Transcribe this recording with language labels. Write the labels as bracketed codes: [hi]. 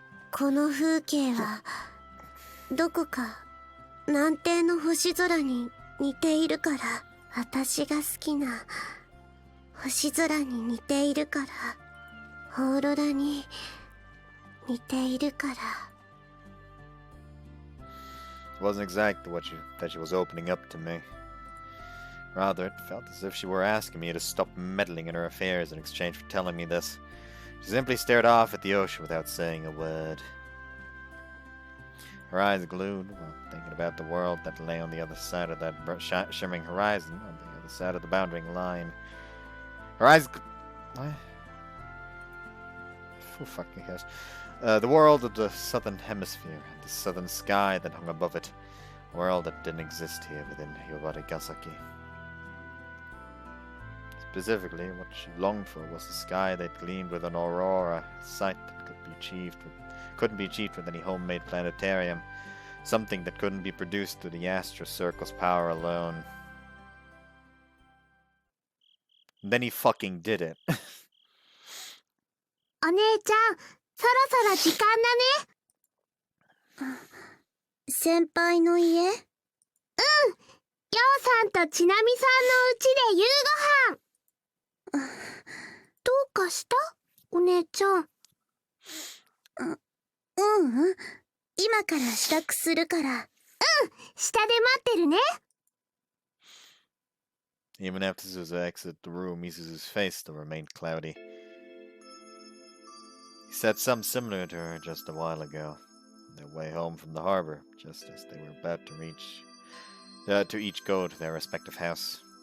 [ja] この風景はどこか南底の星空に似ているから、私が好きな星空に似ているから、オーロラに似ているから。 [en] It wasn't exactly that she was opening up to me. Rather, it felt as if she were asking me to stop meddling in her affairs in exchange for telling me this. She simply stared off at the ocean without saying a word. Her eyes glued while thinking about the world that lay on the other side of that shimmering horizon, on the other side of the bounding line. Her eyes... What? Oh, fucking gosh. The world of the southern hemisphere, and the southern sky that hung above it. A world that didn't exist here within Yobarigasaki. Specifically, what she longed for was the sky that gleamed with an aurora, a sight that couldn't be achieved with any homemade planetarium, something that couldn't be produced through the Astro Circle's power alone. And then he fucking did it. [ja] お姉ちゃん、そろそろ時間だね。先輩の家？うん。りょうさんとちなみさんのうちで夕ご飯。どうかした？お姉ちゃん。今から支度するから。うん。下で待ってるね。 [en] Even after Suzu exited the room, Izuzu's face still remained cloudy. He said something similar to her just a while ago, on their way home from the harbor, just as they were about to each go to their respective house.